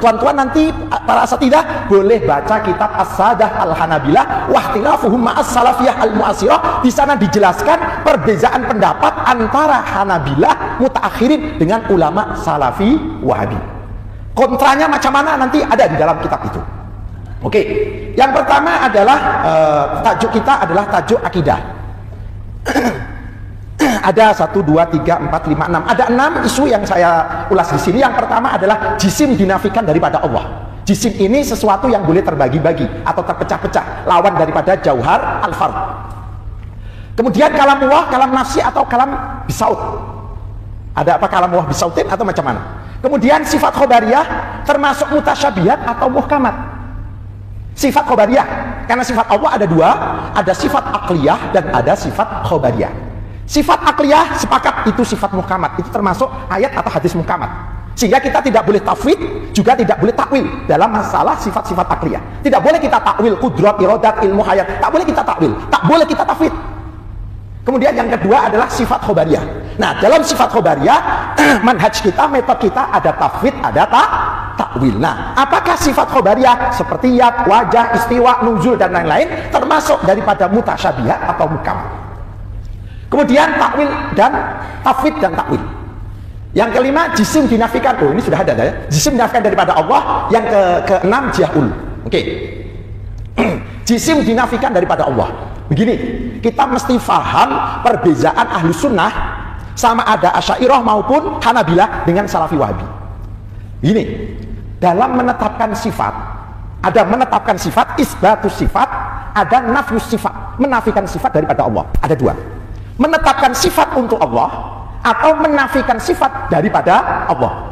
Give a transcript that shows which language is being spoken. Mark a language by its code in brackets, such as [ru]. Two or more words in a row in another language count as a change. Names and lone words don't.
[ms] Tuan-tuan nanti para asatidzah boleh baca kitab As-Sadah Al-Hanabilah wa ikhtilafuhum ma'as Salafiyah Al-Mu'asirah. Di sana dijelaskan perbedaan pendapat antara Hanabilah mutaakhirin dengan ulama Salafi Wahabi. Kontranya macam mana nanti ada di dalam kitab itu. Oke, yang pertama adalah tajuk kita adalah tajuk akidah. Ada 1, 2, 3, 4, 5, 6. Ada 6 isu yang saya ulas di sini. Yang pertama adalah jisim dinafikan daripada Allah. Jisim ini sesuatu yang boleh terbagi-bagi atau terpecah-pecah, lawan daripada [ar] الجوهر الفرد. [ms] Kemudian kalam Allah, kalam nafsi atau kalam bisaut. Ada apa kalam Allah bisautin atau macam mana? Kemudian sifat khobariyah termasuk mutasyabihat atau muhkamat. Sifat khobariyah, karena sifat Allah ada dua, ada sifat akliyah dan ada sifat khobariyah. Sifat akliyah sepakat itu sifat muhkamat, itu termasuk ayat atau hadis muhkamat, sehingga kita tidak boleh tafwid, juga tidak boleh takwil dalam masalah sifat-sifat akliyah. Tidak boleh kita takwil kudrat, iradat, ilmu hayat, tak boleh kita takwil, tak boleh kita tafwid. Kemudian yang kedua adalah sifat khobariyah. Nah, dalam sifat khobariyah manhaj kita, metode kita ada tafwid, ada takwil. Nah, apakah sifat khobariyah seperti yad, wajah, istiwa, nuzul dan lain-lain termasuk daripada mutasyabihat atau muhkam? Kemudian takwil dan tafwid dan takwil. Yang kelima, jisim dinafikan. Oh, ini sudah ada ya. Jisim dinafikan daripada Allah. Yang keenam, jahul. Oke. Jisim dinafikan daripada Allah. Begini, kita mesti faham perbezaan Ahlussunnah sama ada Asy'ariyah maupun Hanabilah dengan Salafi Wahabi. Ini dalam menetapkan sifat, ada menetapkan sifat, [ar] إثبات الصفات, [ms] ada [ar] نفي الصفات, [ms] menafikan sifat daripada Allah. Ada dua, menetapkan sifat untuk Allah atau menafikan sifat daripada Allah.